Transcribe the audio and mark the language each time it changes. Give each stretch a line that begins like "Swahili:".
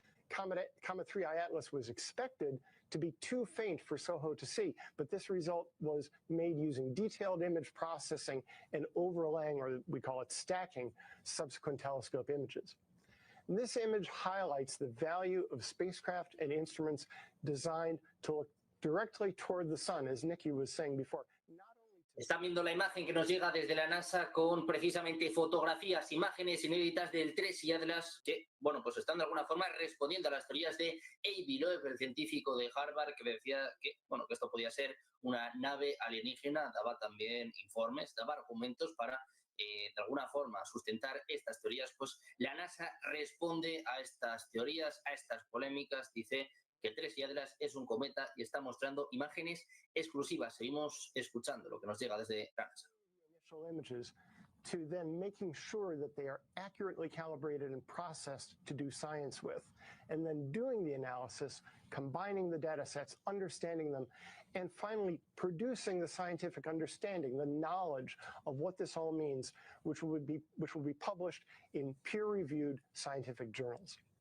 English: Comet 3I Atlas was expected to be too faint for SOHO to see, but this result was made using detailed image processing and overlaying, or we call it stacking, subsequent telescope images. And this image highlights the value of spacecraft and instruments designed to look directly toward the sun, as Nikki was saying before.
Spanish: Están viendo la imagen que nos llega desde la NASA con precisamente fotografías, imágenes inéditas del 3I Atlas que, bueno, pues están de alguna forma respondiendo a las teorías de A.B. Loeb, el científico de Harvard, que decía que, bueno, que esto podía ser una nave alienígena. Daba también informes, daba argumentos para, de alguna forma, sustentar estas teorías. Pues la NASA responde a estas teorías, a estas polémicas, dice que el 3I Atlas es un cometa y está mostrando imágenes exclusivas. Seguimos escuchando lo que nos llega desde NASA.
English: Images to then making sure that they are accurately calibrated and processed to do science with, and then doing the analysis, combining the data sets, understanding them, and finally producing the scientific understanding, the knowledge of what this all means, which will be published in peer-reviewed scientific journals.